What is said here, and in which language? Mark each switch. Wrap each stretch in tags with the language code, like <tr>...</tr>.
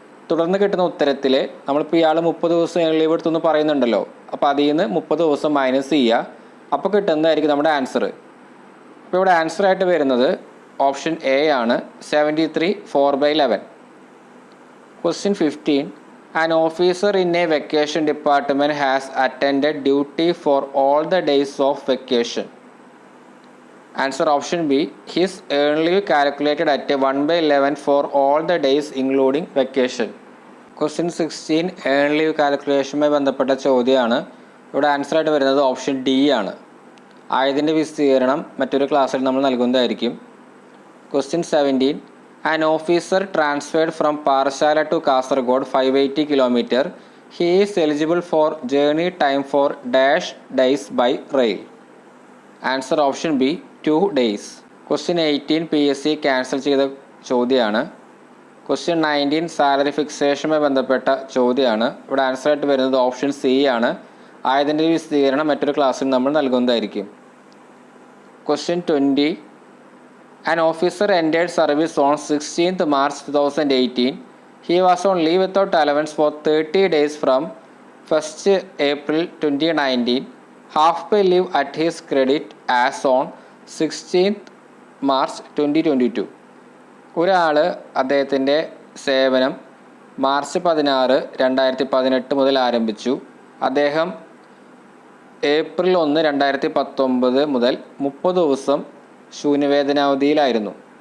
<ml>തുടർന്ന് കിട്ടുന്ന ഉത്തരത്തിൽ നമ്മളിപ്പോൾ ഇയാൾ 30 ദിവസം ലീവ് എടുത്തെന്ന് പറയുന്നുണ്ടല്ലോ, അപ്പോൾ അതിൽ നിന്ന് 30 ദിവസം മൈനസ് ചെയ്യുക. അപ്പോൾ കിട്ടുന്നതായിരിക്കും നമ്മുടെ ആൻസർ. അപ്പോൾ ഇവിടെ ആൻസറായിട്ട് വരുന്നത് ഓപ്ഷൻ എ ആണ്, 73/4/11.</ml> <en>Question 15. An officer in a vacation department has attended duty for all the days of vacation. Answer option B, his earn leave calculated at 1/11 for all the days including vacation. Question 16.</en> <ml>earn leave calculationുമായി ബന്ധപ്പെട്ട ചോദ്യമാണ്. ഇവിടെ ആൻസറായിട്ട് വരുന്നത് option D ആണ്. ആയതിൻ്റെ വിസ്തീർണം മറ്റൊരു ക്ലാസ്സിൽ നമ്മൾ നൽകുന്നതായിരിക്കും.</ml> <en>Question 17. An officer transferred from Parshala to Kasaragod 580 km. He is eligible for journey time for dash days by rail. Answer option B, 2 days. Question 18.</en> <ml>PSC cancel ചെയ്ത ചോദ്യമാണ്.</ml> <en>Question 19.</en> <ml>സാലറി ഫിക്സേഷനുമായി ബന്ധപ്പെട്ട ചോദ്യമാണ്. ഇവിടെ ആൻസറായിട്ട് വരുന്നത് ഓപ്ഷൻ സി ആണ്. ആയതിൻ്റെ വിസ്തീർണം മറ്റൊരു ക്ലാസ്സിൽ നമ്മൾ നൽകുന്നതായിരിക്കും.</ml> <en>Question 20. An officer entered service on 16th March 2018. He was on leave without allowance for 30 days from 1st April 2019. Half pay leave at his credit as on 16th March 2022.</en> <ml>ഒരാൾ അദ്ദേഹത്തിൻ്റെ സേവനം March 16, 2018 മുതൽ ആരംഭിച്ചു. അദ്ദേഹം ഏപ്രിൽ 1, 2019 മുതൽ 30 ദിവസം ശൂന്യവേതനാവധിയിലായിരുന്നു.</ml>